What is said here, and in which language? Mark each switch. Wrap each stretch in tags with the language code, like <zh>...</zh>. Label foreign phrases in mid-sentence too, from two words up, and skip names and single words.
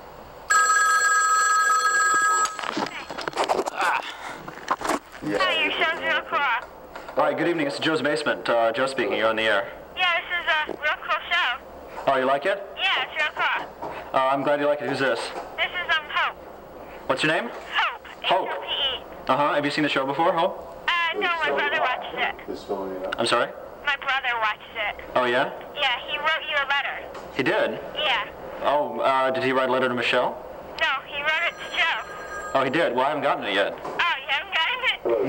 <en>Yeah. Hi, your show's real cool. All right, good evening. It's Joe's Basement. Joe speaking. You're on the air. Yeah, this is a real cool show. Oh, you like it? Yeah, it's real cool. I'm glad you like it. Who's this? This is, Hope. What's your name? Hope. Hope. H-O-P-E. Uh-huh. Have you seen the show before, Hope? No, my brother watches it. I'm sorry? My brother watches it. Oh, yeah? Yeah, he wrote you a letter. He did? Yeah. Oh, did he write a letter to Michelle? No, he wrote it to Joe. Oh, he did? Well, I haven't gotten it yet. Oh, you haven't gotten it?</en>